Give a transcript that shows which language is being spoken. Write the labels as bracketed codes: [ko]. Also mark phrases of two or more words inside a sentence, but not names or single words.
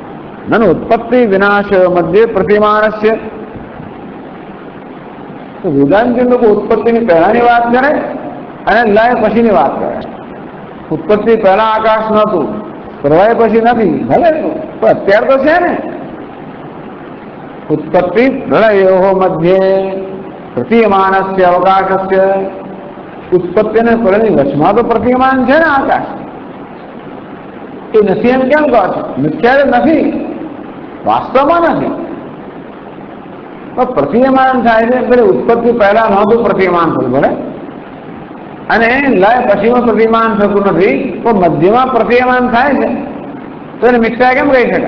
[sa] नन उत्पत्ति विनाश मध्य प्रतिमानस्य. [gu] તો વેદાંતિ લોકો ઉત્પત્તિની પહેલાની વાત કરે અને લય પછીની વાત કરે. ઉત્પત્તિ પહેલા આકાશ નહોતું, પ્રલય પછી નથી, ભલે પણ અત્યારે તો છે ને. [sa] उत्पत्ति प्रलयो मध्य प्रतीयमानस्य अवकाशस्य. [gu] ઉત્પત્તિ ને પ્રલય વચમાં તો પ્રતીયમાન છે ને આકાશ. એ નથી એમ કેમ કહો છો? મિથ્યા નથી, વાસ્તવમાં નથી, પણ પ્રતીયમાન થાય છે. એટલે ઉત્પત્તિ પહેલા નહોતું પ્રતીયમાન થયું ભલે, અને લય પછીમાં પ્રતીયમાન થતું નથી, પણ મધ્યમાં પ્રતીયમાન થાય છે, તો એને મિથ્યા કેમ કહી શકાય?